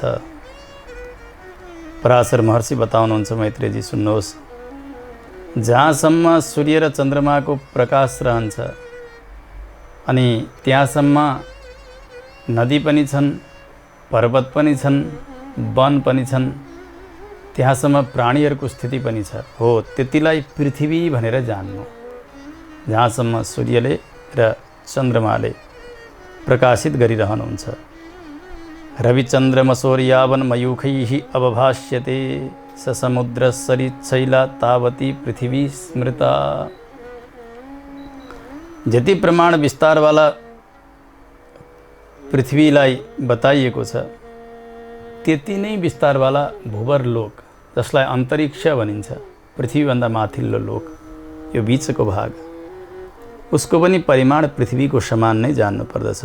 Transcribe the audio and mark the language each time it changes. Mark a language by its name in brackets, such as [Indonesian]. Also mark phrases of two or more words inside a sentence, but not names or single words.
[Nepali] पराशर महर्षि बताउनुहुन्छ, मैत्रेयजी सुन्नुहोस्, जहाँसम्म सूर्य र चन्द्रमाको प्रकाश रहन्छ अनि त्यहाँसम्म नदी पनि छन्, पर्वत पनि छन्, वन पनि छन्, त्यहाँसम्म प्राणीहरूको स्थिति पनि छ। हो, त्यतिलाई पृथ्वी भनेर जान्नु। जहाँसम्म सूर्यले र चन्द्रमाले प्रकाशित गरिरहनुहुन्छ। [Sanskrit] रविचन्द्रमसौर्यावन मयूखैः अवभाष्यते स समुद्रसरिच्छैला तावती पृथ्वी स्मृता। [Nepali] जति प्रमाण विस्तारवाला पृथ्वीलाई बताइएको छ त्यति नै विस्तारवाला भूवर लोक, जसलाई अन्तरिक्ष भनिन्छ, पृथ्वीभन्दा माथिल्लो लोक, यो बीचको भाग, उसको पनि परिमाण पृथ्वीको समान नै जान्नुपर्दछ।